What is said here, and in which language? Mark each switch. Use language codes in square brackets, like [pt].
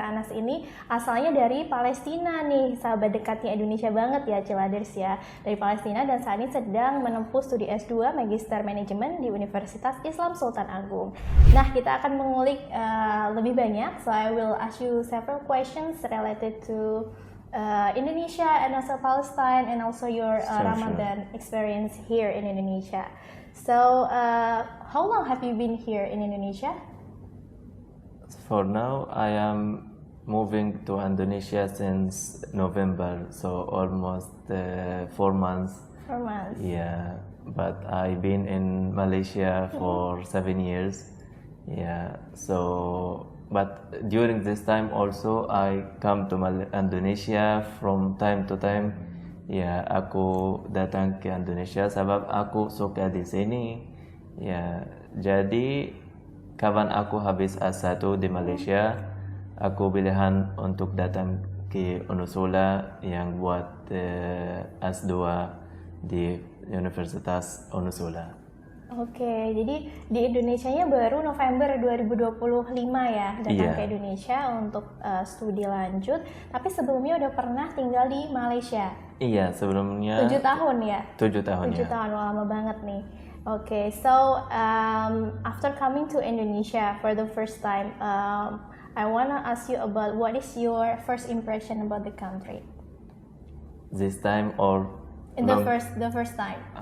[id] Anas ini asalnya dari Palestina nih, sahabat dekatnya Indonesia banget ya, Ciladers ya. Dari Palestina dan saat ini sedang menempuh studi S2 Magister Manajemen di Universitas Islam Sultan Agung. Nah, kita akan mengulik lebih banyak. [en] So I will ask you several questions related to Indonesia and also Palestine and also your Ramadan experience here in Indonesia. So, how long have you been here in Indonesia? For now, I am moving to Indonesia since November, so almost 4 months. 4 months. Yeah, but I've been in Malaysia for 7 years. Yeah, so but during this time also I come to Indonesia from time to time. [id] Ya, aku datang ke Indonesia sebab aku suka di sini. Ya, jadi kapan aku habis S1 di Malaysia, aku pilihan untuk datang ke Unisula yang buat S2 di Universitas Unisula. Oke, jadi di Indonesianya baru November 2025 ya datang ke Indonesia untuk studi lanjut. Tapi sebelumnya udah pernah tinggal di Malaysia. Iya, sebelumnya 7 tahun ya? 7 tahun 7 tahun, lama banget nih. [en] Okay, so after coming to Indonesia for the first time, I wanna ask you about what is your first impression about the country? This time or in the first time?